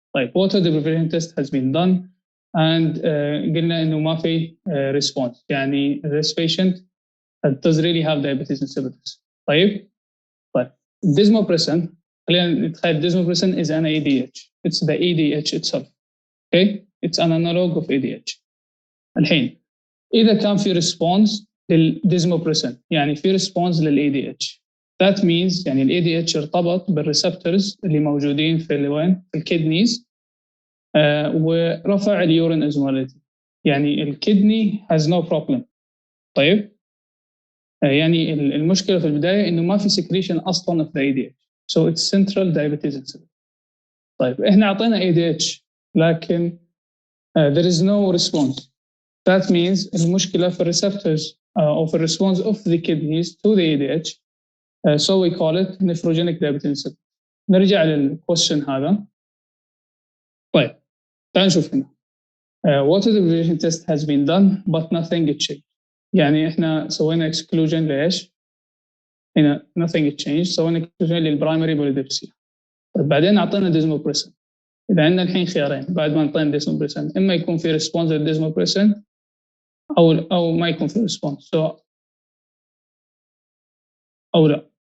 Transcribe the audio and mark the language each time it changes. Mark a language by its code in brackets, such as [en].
[en] Like water deprivation test has been done and [ar] قلنا انه ما في [en] response. [ar] يعني [en] this patient does really have diabetes insipidus. [ar] طيب [en] desmopressin, [ar] خلينا نتخيل [en] desmopressin is an ADH. It's the ADH itself. Okay? It's an analog of ADH. [ar] الحين إذا كان في response للديزموبريسين يعني في response للADH. [en] That means [ar] يعني الADH ارتبط بالريسبتورز اللي موجودين في وين؟ في الكدنيز ورفع اليورين osmolality. يعني الكدني [en] has no problem. [ar] طيب يعني المشكله في البدايه انه ما في secretion اصلا [en] of the ADH. So it's central diabetes insipidus. [ar] طيب احنا اعطينا ADH لكن [en] there is no response. That means [ar] المشكله في الريسبتورز [en] of the response of the kidneys to the ADH. So we call it nephrogenic diabetes insipidus. [ar] نرجع للكويشن هذا. طيب تعال نشوف هنا. [en] Water deprivation test has been done but nothing changed. [ar] يعني احنا سوينا exclusion ليش؟ هنا [en] nothing changed. [ar] سوينا exclusion للبرايمري بوليدبسيا. طيب بعدين اعطينا ديزموبريسين. اذا عندنا الحين خيارين بعد ما اعطينا ديزموبريسين، اما يكون في ريسبونس للديزموبريسين او ما يكون في ريسبونس او لا.